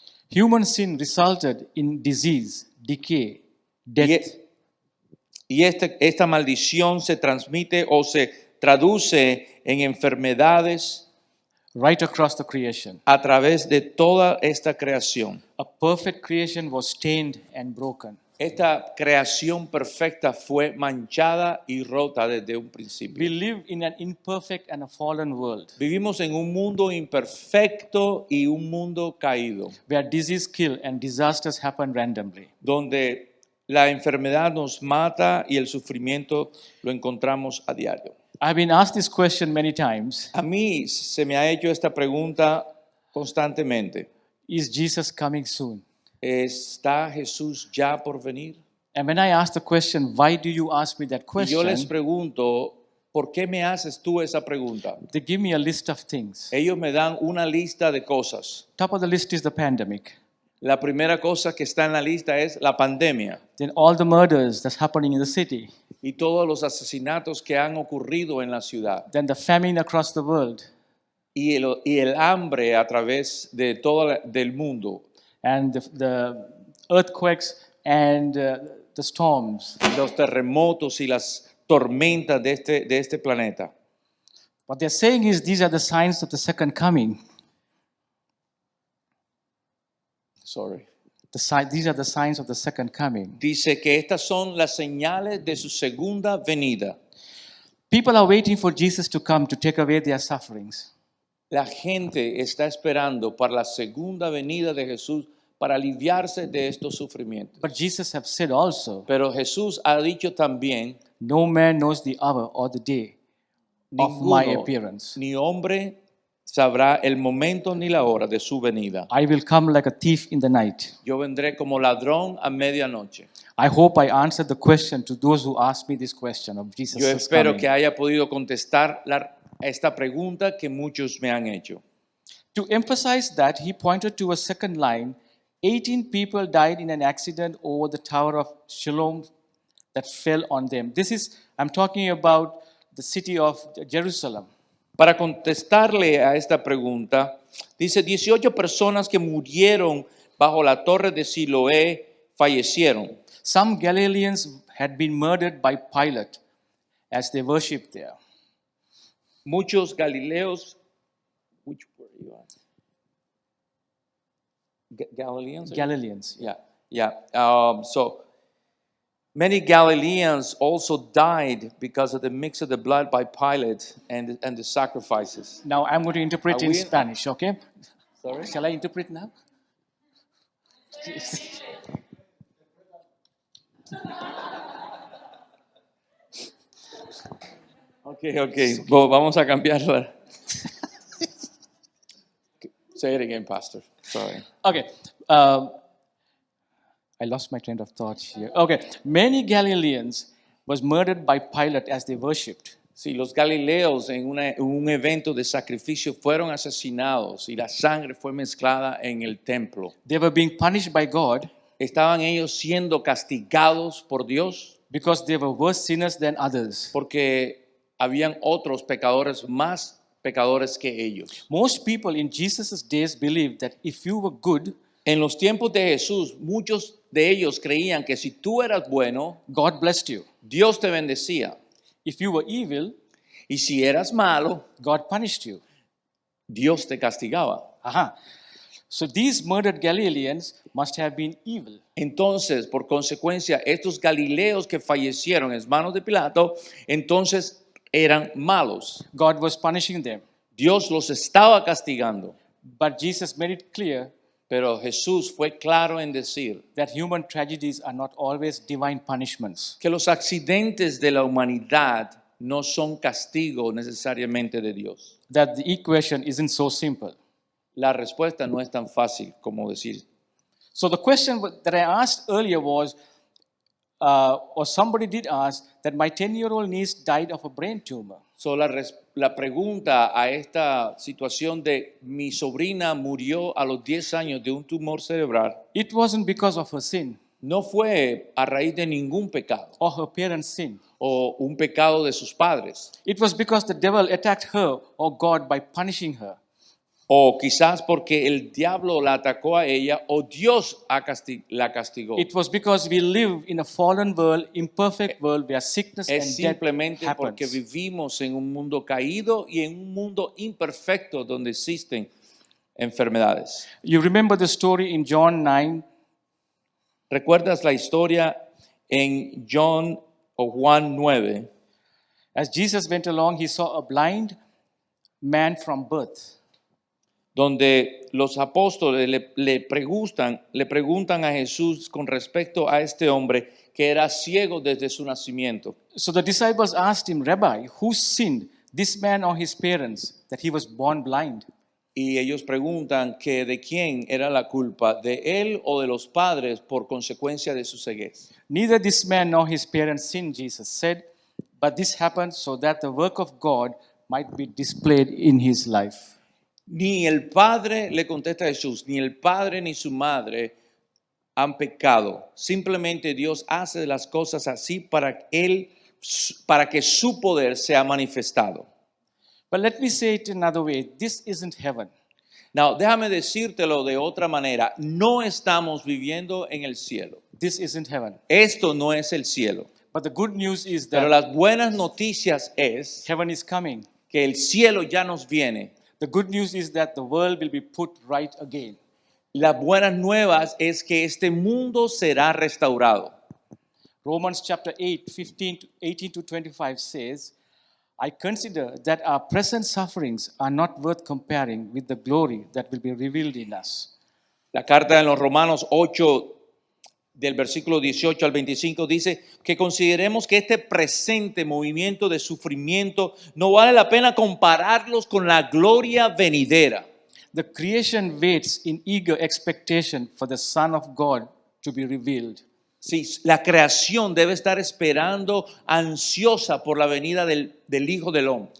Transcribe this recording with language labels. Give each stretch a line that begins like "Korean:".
English: Human sin resulted in disease, decay, death.
Spanish: Y esta maldición se transmite o se traduce en enfermedades
English: Right across the creation.
Spanish: a través de toda esta creación.
English: A perfect creation was stained and broken.
Spanish: Esta creación perfecta fue manchada y rota desde un principio.
English: We live in an imperfect and a fallen world
Spanish: Vivimos en un mundo imperfecto y un mundo caído,
English: where disease kill and disasters happen randomly.
Spanish: donde la enfermedad nos mata y el sufrimiento lo encontramos a diario.
English: I've been asked this question many times.
Spanish: A mí se me ha hecho esta pregunta constantemente.
English: Is Jesus coming soon?
Spanish: ¿Está Jesús ya por venir?
English: And when I ask the question, why do you ask me that
Spanish: Y yo les
English: question?
Spanish: pregunto, ¿por qué me haces tú esa pregunta?
English: They give me a list of things.
Spanish: Ellos me dan una lista de cosas.
English: Top of the list is the pandemic.
Spanish: La primera cosa que está en la lista es la pandemia
English: Then all the murders that's happening in the city.
Spanish: y todos los asesinatos que han ocurrido en la ciudad
English: Then the famine across the world.
Spanish: y el hambre a través de del mundo,
English: And the earthquakes and the storms.
Spanish: los terremotos y las tormentas de este planeta.
English: What they're saying is these are the signs of the second coming. Sorry. These are the signs of the second coming.
Spanish: Dice que estas son las señales de su segunda venida.
English: People are waiting for Jesus to come to take away their sufferings.
Spanish: La gente está esperando para la segunda venida de Jesús para aliviarse de estos sufrimientos.
English: But Jesus have said also,
Spanish: Pero Jesús ha dicho también,
English: no man knows the hour or the day of my appearance.
Spanish: ni hombre sabrá el momento ni la hora de su venida.
English: I will come like a thief in the night.
Spanish: Yo vendré como ladrón a medianoche.
English: I hope I answered the question to those who asked me this question of Jesus'
Spanish: Yo espero
English: coming.
Spanish: que haya podido contestar esta pregunta que muchos me han hecho.
English: To emphasize that, he pointed to a second line. 18 people died in an accident over the Tower of Siloam that fell on them. I'm talking about the city of Jerusalem.
Spanish: Para contestarle a esta pregunta, dice 18 personas que murieron bajo la torre de Siloé fallecieron.
English: Some Galileans had been murdered by Pilate as they worshipped there.
Spanish: Muchos Galileos,
English: which were you at? Galileans? Galileans. Yeah. So many Galileans also died because of the mix of the blood by Pilate and the sacrifices. Now I'm going to interpret Are in we- Spanish, okay? Sorry? Shall I interpret now?
Spanish: Okay. Vamos a cambiarla.
English: Say it again, Pastor. Sorry. Okay. I lost my train of thought here. Okay. Many Galileans was murdered by Pilate as they worshipped.
Spanish: Sí, los Galileos en un evento de sacrificio fueron asesinados y la sangre fue mezclada en el templo.
English: They were being punished by God
Spanish: Estaban ellos siendo castigados por Dios
English: because they were worse sinners than others.
Spanish: porque habían otros pecadores más pecadores que ellos.
English: Most people in Jesus' days believed that if you were good,
Spanish: En los tiempos de Jesús, muchos de ellos creían que si tú eras bueno,
English: God blessed you.
Spanish: Dios te bendecía.
English: If you were evil,
Spanish: Y si eras malo,
English: God punished you.
Spanish: Dios te castigaba. Aha.
English: So these murdered Galileans must have been evil.
Spanish: Entonces, por consecuencia, estos galileos que fallecieron en manos de Pilato, entonces eran malos.
English: God was punishing them.
Spanish: Dios los estaba castigando.
English: But Jesus made it clear
Spanish: Pero Jesús fue claro en decir
English: that human tragedies are not always divine punishments.
Spanish: que los accidentes de la humanidad no son castigo necesariamente de Dios.
English: That the equation isn't so simple.
Spanish: La respuesta no es tan fácil como decir.
English: So the question that I asked earlier was, or somebody did ask, that my 10-year-old niece died of a brain tumor.
Spanish: So, la pregunta a esta situación de mi sobrina murió a los 10 años de un tumor cerebral
English: It wasn't because of her sin
Spanish: no fue a raíz de ningún pecado
English: or her parents' sin.
Spanish: o un pecado de sus padres,
English: It was because the devil attacked her or God by punishing her.
Spanish: o quizás porque el diablo la atacó a ella o Dios la castigó.
English: It was because we live in a fallen world, imperfect world, where sickness
Spanish: Es
English: and death
Spanish: simplemente porque
English: happens.
Spanish: vivimos en un mundo caído y en un mundo imperfecto donde existen enfermedades.
English: You remember the story in John 9,
Spanish: ¿Recuerdas la historia en John o Juan 9?
English: as Jesus went along, he saw a blind man from birth.
Spanish: Donde los apóstoles le preguntan a Jesús con respecto a este hombre que era ciego desde su nacimiento.
English: So the disciples asked him, Rabbi, who sinned, this man or his parents, that he was born blind?
Spanish: Y ellos preguntan que de quién era la culpa, de él o de los padres por consecuencia de su ceguez.
English: Neither this man nor his parents sinned, Jesus said, but this happened so that the work of God might be displayed in his life.
Spanish: Ni el padre, le contesta Jesús, ni el padre ni su madre han pecado. Simplemente Dios hace las cosas así para que su poder sea manifestado.
English: But let me say it another way. This isn't heaven.
Spanish: Now, déjame decírtelo de otra manera. No estamos viviendo en el cielo.
English: This isn't heaven.
Spanish: Esto no es el cielo.
English: But the good news is
Spanish: Pero
English: that
Spanish: las buenas noticias es
English: heaven is coming.
Spanish: que el cielo ya nos viene.
English: The good news is that the world will be put right again.
Spanish: Las buenas nuevas es que este mundo será restaurado.
English: Romans chapter 8, 18 to 25 says, I consider that our present sufferings are not worth comparing with the glory that will be revealed in us.
Spanish: La carta de los Romanos 8, del versículo 18 al 25, dice que consideremos que este presente movimiento de sufrimiento no vale la pena compararlos con la gloria venidera.
English: The creation waits in eager expectation for the Son of God to be revealed.
Spanish: Sí, la creación debe estar esperando ansiosa por la venida del Hijo del Hombre.